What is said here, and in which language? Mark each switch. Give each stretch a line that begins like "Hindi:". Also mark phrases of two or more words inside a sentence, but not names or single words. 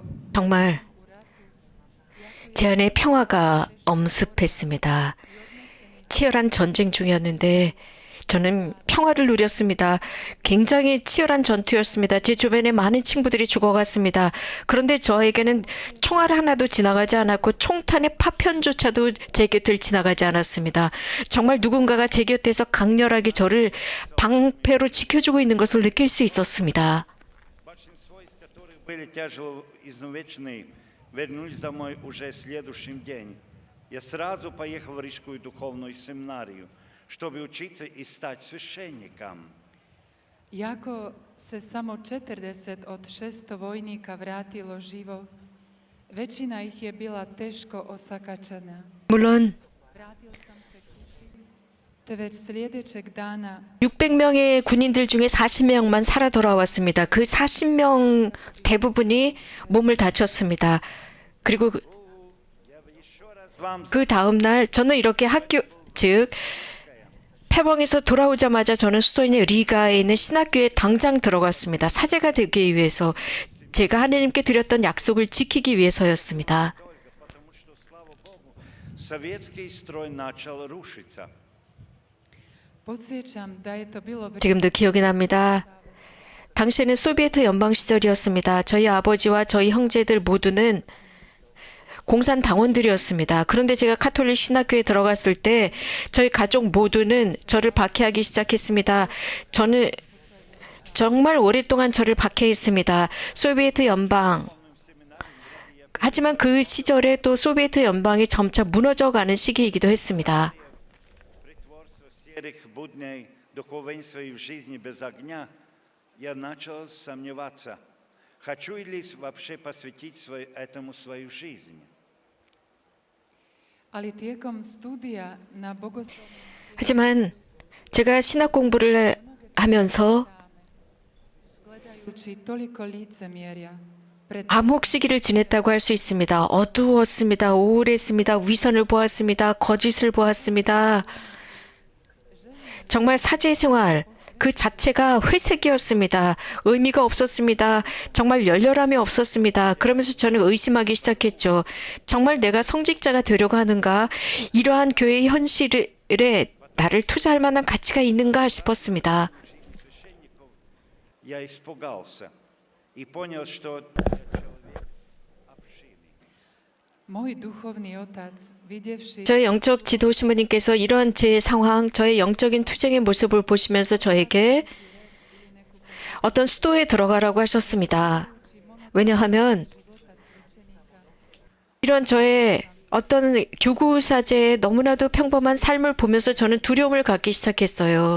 Korean: 정말 제 안에 평화가 엄습했습니다. 치열한 전쟁 중이었는데 저는 평화를 누렸습니다. 굉장히 치열한 전투였습니다. 제 주변에 많은 친구들이 죽어갔습니다. 그런데 저에게는 총알 하나도 지나가지 않았고 총탄의 파편조차도 제 곁을 지나가지 않았습니다. 정말 누군가가 제 곁에서 강렬하게 저를 방패로 지켜주고 있는 것을 느낄 수 있었습니다.
Russian: Большинство из которых были тяжело изувечены, вернулись домой уже следующий день. Я сразу поехал в Рижскую духовную семинарию, чтобы учиться и стать священником.
Croatian: Iako se samo 40 od 600 vojnika vratilo živo, većina ih je bila teško osakačena.
Korean: 물론
Croatian: Vratio sam se kući, te već sljedećeg dana
Korean: 600명의 군인들 중에 40명만 살아 돌아왔습니다. 그 40명 대부분이 몸을 다쳤습니다. 그리고 그 다음 날 저는 이렇게 즉 패왕에서 돌아오자마자 저는 수도인 리가에 있는 신학교에 당장 들어갔습니다. 사제가 되기 위해서 제가 하느님께 드렸던 약속을 지키기 위해서였습니다.
Russian: Потому что, слава Богу, советский строй начал рушиться.
Croatian: podsjećam da je to bilo
Korean: 지금도 기억이 납니다. 당시에는 소비에트 연방 시절이었습니다. 저희 아버지와 저희 형제들 모두는 공산당원들이었습니다. 그런데 제가 카톨릭 신학교에 들어갔을 때 저희 가족 모두는 저를 박해하기 시작했습니다. 저는 정말 오랫동안 저를 박해했습니다. 소비에트 연방. 하지만 그 시절에 또 소비에트 연방이 점차 무너져가는 시기이기도 했습니다.
Russian: Притворство серых будней духовенства и в жизни без огня, я начал сомневаться, хочу ли вообще посвятить этому свою жизнь.
Croatian: Ali tijekom studija na bogoslovnom
Korean: 하지만 제가 신학 공부를 하면서
Croatian: gledajući toliko licemjerja pred
Korean: 암흑 시기를 지냈다고 할 수 있습니다. 어두웠습니다. 우울했습니다. 위선을 보았습니다. 거짓을 보았습니다. 정말 사제 생활 그 자체가 회색이었습니다. 의미가 없었습니다. 정말 열렬함이 없었습니다. 그러면서 저는 의심하기 시작했죠. 정말 내가 성직자가 되려고 하는가? 이러한 교회의 현실에 나를 투자할 만한 가치가 있는가 싶었습니다.
Russian: Я испугался и понял, что человек общины.
Slovak: môj duchovný otec, videvši
Korean: 저의 영적 지도 신부님께서 이런 제 상황, 저의 영적인 투쟁의 모습을 보시면서 저에게 어떤 수도에 들어가라고 하셨습니다. 왜냐하면 이런 저의 어떤 교구사제의 너무나도 평범한 삶을 보면서 저는 두려움을 갖기 시작했어요.